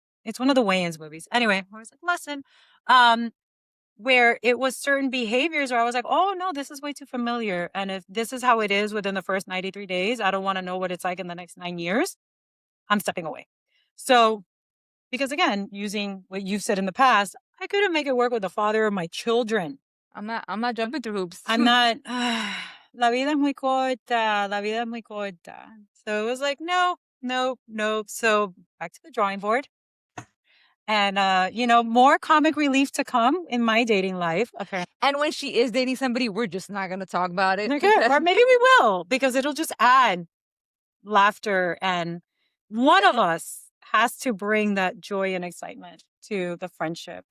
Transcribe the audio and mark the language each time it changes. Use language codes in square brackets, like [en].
[en] It's one of the Wayans movies. Anyway, I was like, lesson. Um, where it was certain behaviors where I was like, oh no, this is way too familiar. And if this is how it is within the first 93 days, I don't want to know what it's like in the next 9 years. I'm stepping away. So, because again, using what you've said in the past, I couldn't make it work with the father of my children. I'm not jumping through hoops. I'm not, [es] la vida es muy corta, la vida es muy corta. [en] So it was like, no. So back to the drawing board. And, more comic relief to come in my dating life. Okay. And when she is dating somebody, we're just not going to talk about it. Okay. Or maybe we will, because it'll just add laughter. And one of us has to bring that joy and excitement to the friendship.